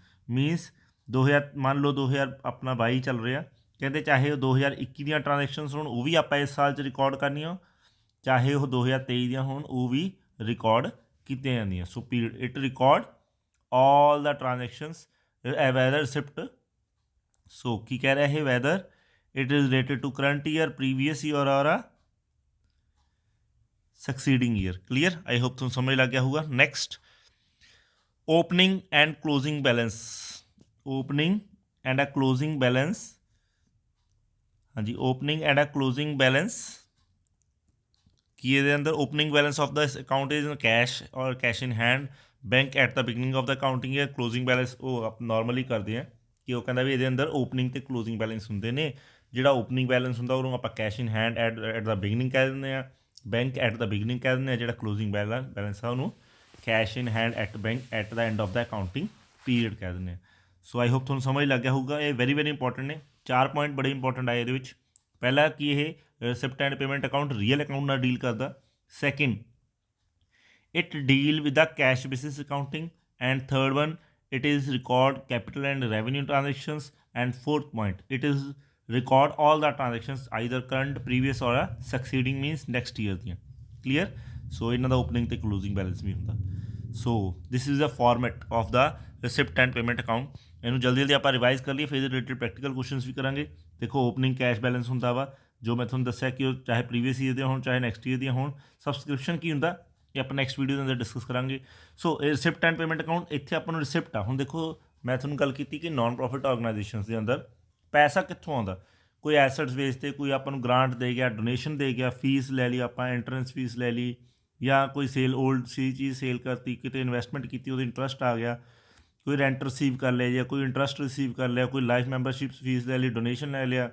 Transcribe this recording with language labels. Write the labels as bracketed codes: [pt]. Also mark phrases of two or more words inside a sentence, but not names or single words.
[pa] ਮੀਨਸ 2000 ਮੰਨ ਲਓ 2000 ਆਪਣਾ 22 ਚੱਲ ਰਿਹਾ, ਕਹਿੰਦੇ ਚਾਹੇ ਉਹ 2021 ਦੀਆਂ ਟ੍ਰਾਂਜੈਕਸ਼ਨਸ ਹੋਣ ਉਹ ਵੀ ਆਪਾਂ ਇਸ ਸਾਲ 'ਚ ਰਿਕਾਰਡ ਕਰਨੀਆਂ, ਚਾਹੇ ਉਹ 2023 ਦੀਆਂ ਹੋਣ ਉਹ ਵੀ ਰਿਕਾਰਡ ਕੀਤੀਆਂ ਜਾਂਦੀਆਂ। [en] So period it record all the transactions whether receipt. [pa] ਸੋ ਕੀ ਕਹਿ ਰਿਹਾ ਇਹ, [en] ਵੈਦਰ it is related to current year, previous year or a succeeding year। clear, I hope [pa] ਤੁਹਾਨੂੰ ਸਮਝ ਲੱਗ ਗਿਆ ਹੋਊਗਾ। [en] next, opening and closing balance। opening and a closing balance, ਹਾਂਜੀ opening and a closing balance [pa] ਕੀ ਇਹਦੇ ਅੰਦਰ [en] opening balance of the account is in cash or cash in hand, bank at the beginning of the accounting year, closing balance [pa] ਉਹ ਆਪ ਨੋਰਮਲੀ ਕਰਦੇ ਆ ਕਿ ਉਹ ਕਹਿੰਦਾ ਵੀ ਇਹਦੇ ਅੰਦਰ ਓਪਨਿੰਗ ਅਤੇ ਕਲੋਜ਼ਿੰਗ ਬੈਲੈਂਸ ਹੁੰਦੇ ਨੇ। ਜਿਹੜਾ [en] opening balance [pa] ਹੁੰਦਾ ਉਹਨੂੰ ਆਪਾਂ [en] cash in hand at the beginning [pa] ਕਹਿ ਦਿੰਦੇ ਹਾਂ, [en] bank at the beginning [pa] ਕਹਿ ਦਿੰਦੇ ਹਾਂ। ਜਿਹੜਾ [en] closing balance [pa] ਆ ਉਹਨੂੰ [en] cash in hand at bank at the end of the accounting period [pa] ਕਹਿ ਦਿੰਦੇ ਹਾਂ। [en] so I hope [pa] ਤੁਹਾਨੂੰ ਸਮਝ ਲੱਗ ਗਿਆ ਹੋਊਗਾ। ਇਹ [en] very very important [pa] ਨੇ, 4 ਪੁਆਇੰਟ ਬੜੇ ਇੰਪੋਰਟੈਂਟ ਆਏ ਇਹਦੇ ਵਿੱਚ। ਪਹਿਲਾ ਕਿ ਇਹ [en] receipt and payment account real account [pa] ਨਾਲ ਡੀਲ ਕਰਦਾ। [en] second, it deal with the cash basis accounting. and third one, it is record capital and revenue transactions। and fourth point, it is record all the transactions either current, previous or a succeeding, means next year ਦੀਆਂ। clear। so [pa] ਇਹਨਾਂ ਦਾ opening ਤੇ [en] closing balance [pa] ਵੀ ਹੁੰਦਾ। [en] so this is the format of the receipt and payment account। [pa] ਇਹਨੂੰ ਜਲਦੀ ਜਲਦੀ ਆਪਾਂ ਰਿਵਾਈਜ਼ ਕਰ ਲਈਏ, ਫਿਰ ਇਹਦੇ [en] related practical questions [pa] ਵੀ ਕਰਾਂਗੇ। ਦੇਖੋ [en] opening cash balance [pa] ਹੁੰਦਾ ਵਾ, ਜੋ ਮੈਂ ਤੁਹਾਨੂੰ ਦੱਸਿਆ ਕਿ ਉਹ ਚਾਹੇ [en] previous year [pa] ਦੀਆਂ ਹੋਣ ਚਾਹੇ [en] next year [pa] ਦੀਆਂ ਹੋਣ। ਸਬਸਕ੍ਰਿਪਸ਼ਨ ਕੀ ਹੁੰਦਾ ਇਹ ਆਪਾਂ [en] next video [pa] ਦੇ ਅੰਦਰ ਡਿਸਕਸ ਕਰਾਂਗੇ। ਸੋ ਇਹ [en] receipt and payment account, [pa] ਇੱਥੇ ਆਪਾਂ ਨੂੰ ਰਿਸਿਪਟ ਆ। ਹੁਣ ਦੇਖੋ ਮੈਂ ਤੁਹਾਨੂੰ ਗੱਲ ਕੀਤੀ ਕਿ [en] non profit organisations [pa] ਦੇ ਅੰਦਰ ਪੈਸਾ ਕਿੱਥੋਂ ਆਉਂਦਾ, ਕੋਈ ਐਸੈਟਸ ਵੇਚ ਤੇ, ਕੋਈ ਆਪਾਂ ਨੂੰ ਗ੍ਰਾਂਟ ਦੇ ਗਿਆ, ਡੋਨੇਸ਼ਨ ਦੇ ਗਿਆ, ਫੀਸ ਲੈ ਲਈ ਆਪਾਂ, [en] entrance fees [pa] ਲੈ ਲਈ, ਜਾਂ ਕੋਈ [en] sale old [pa] ਸੀ ਚੀਜ਼ ਸੇਲ ਕਰਤੀ, ਕਿਤੇ ਇਨਵੈਸਟਮੈਂਟ ਕੀਤੀ ਉਹਦੇ ਇੰਟਰਸਟ ਆ ਗਿਆ, ਕੋਈ [en] rent receive [pa] ਕਰ ਲਿਆ ਜਾਂ ਕੋਈ [en] interest receive [pa] ਕਰ ਲਿਆ, ਕੋਈ [en] life membership fees [pa] ਲੈ ਲਈ, ਡੋਨੇਸ਼ਨ ਲੈ ਲਿਆ।